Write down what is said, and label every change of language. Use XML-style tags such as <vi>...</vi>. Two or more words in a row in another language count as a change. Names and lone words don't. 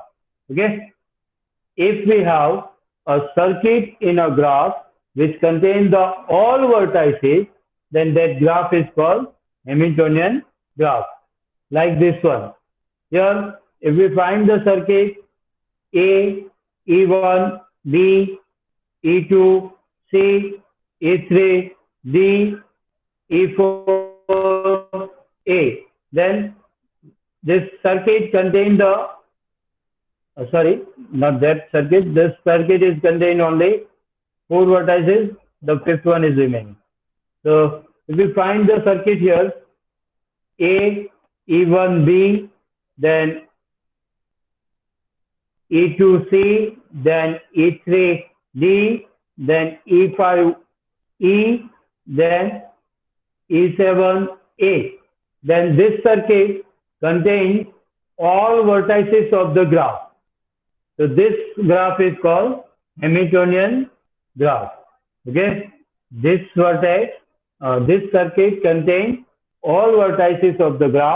<en>Okay. If we have a circuit in a graph which contains the all vertices, then that graph is called Hamiltonian graph. Like this one. Here, if we find the circuit A, E1, B, E2, C, E3, D, E4, A, then this circuit contains the, sorry, not that circuit, this circuit is contained only 4 vertices, the 5th one is remaining. So, if we find the circuit here, A, E1B, then E2C, then E3D, then E5E, then E7A. Then this circuit contains all vertices of the graph. So this graph is called Hamiltonian graph. Okay, this vertex, this circuit contains all vertices of the graph.</en>